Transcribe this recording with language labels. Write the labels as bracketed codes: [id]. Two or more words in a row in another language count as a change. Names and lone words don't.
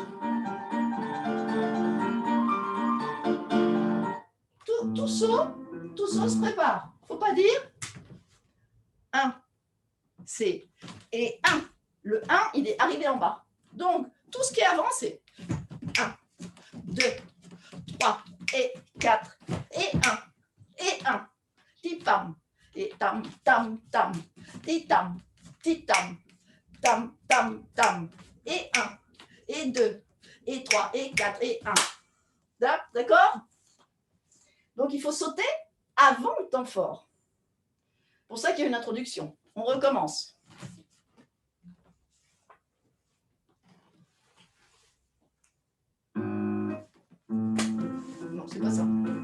[fr] Tout saut se prépare. Faut pas dire 1, c'est et 1. Le 1, il est arrivé en bas. Donc, tout ce qui est avant, c'est 1, 2, 3, et 4, et 1, et 1. Ti-tam, et tam, tam, tam, ti-tam, ti-tam, tam, tam, tam, et 1, et 2, et 3, et 4, et 1. D'accord? Donc, il faut sauter avant le temps fort. C'est pour ça qu'il y a une introduction. On recommence. Non, c'est pas ça.